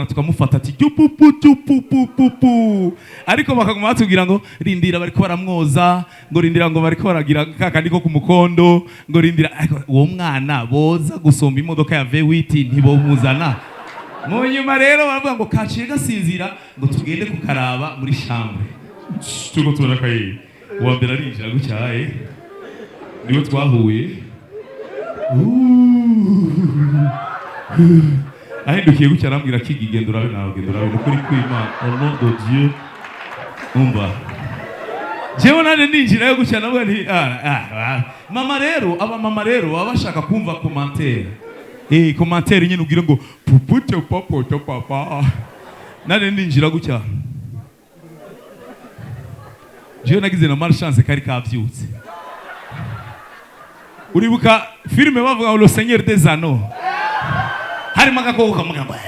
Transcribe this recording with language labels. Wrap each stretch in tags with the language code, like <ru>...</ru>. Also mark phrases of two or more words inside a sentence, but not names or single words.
<rn>tukamufata ati jupupupupupupu ariko bakaguma batubwira ngo rindira bariko baramwoza ngo rindira ngo bariko baragira kakandi ko kumukondo ngo rindira uwo mwana boza gusomba imodoka ya V8 ntibomuzana mu nyuma rero baravuga ngo kaciye gasinzira ngo tugende kukaraba muri chambre tuko turakaye uwa mbere arinjira gucyaye niwe twahuye ahindukiye gutya arambwira kigigendo urabe nawe ukuri kw'Imana</rn> <fr>au nom de Dieu</fr> <rn>umba jewe nane ninjira yo gutya nabwo nti mama rero abamama rero baba bashaka kumva</rn> <fr>commentaire commentaire</fr> <rn>nyine ugira ngo pupute popo papa nane ninjira gutya jewe nagize na malchance kari kavyutse uribuka filime bavuga ngo Le Seigneur des Anneaux harimo agakoko kamuga</rn>